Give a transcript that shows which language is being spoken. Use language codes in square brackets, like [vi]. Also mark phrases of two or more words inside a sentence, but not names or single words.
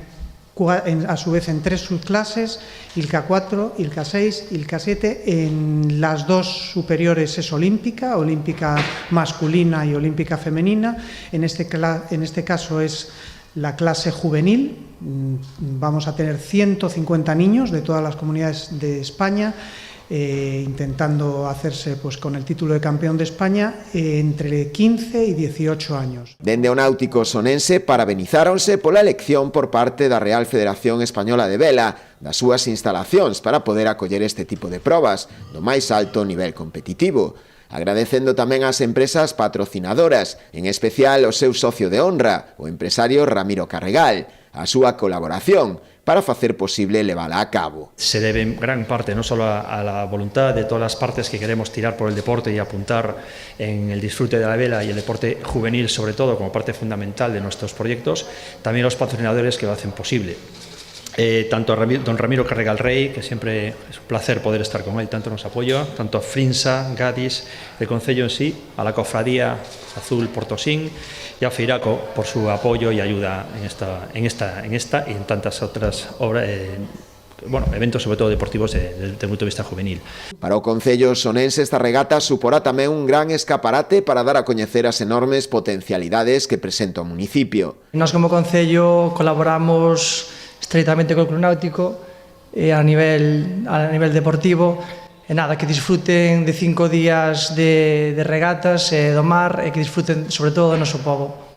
[es] a su vez en 3 subclases, ILCA 4, ILCA 6, ILCA 7, en las 2 superiores es olímpica, olímpica masculina y olímpica femenina, en este caso es la clase juvenil, vamos a tener 150 niños de todas las comunidades de España, intentando hacerse pues con el título de campeón de España entre 15 y 18 años. [gl] Dende o Náutico sonense parabenizáronse pola elección por parte da Real Federación Española de Vela das súas instalacións para poder acoller este tipo de probas do máis alto nivel competitivo, agradecendo tamén ás empresas patrocinadoras, en especial o seu socio de honra, o empresario Ramiro Carregal, a súa colaboración para facer posible levala a cabo. [es] Se debe en gran parte no solo a la voluntad de todas las partes que queremos tirar por el deporte y apuntar en el disfrute de la vela y el deporte juvenil sobre todo como parte fundamental de nuestros proyectos, también los patrocinadores que lo hacen posible. Tanto a don Ramiro Carregal Rey, que siempre es un placer poder estar con él, tanto nos apoya, tanto a Frinsa, Gadis, el Concello en sí, a la Cofradía Azul Portosín y a Feiraco por su apoyo y ayuda en esta y en tantas otras obras, eventos sobre todo deportivos desde el punto de vista juvenil. [gl] Para o Concello sonense esta regata suporá tamén un gran escaparate para dar a coñecer as enormes potencialidades que presenta o municipio. Nós como Concello colaboramos estreitamente co Club Náutico a nivel deportivo e nada, que disfruten de 5 días de regatas do mar e que disfruten sobre todo do noso pobo.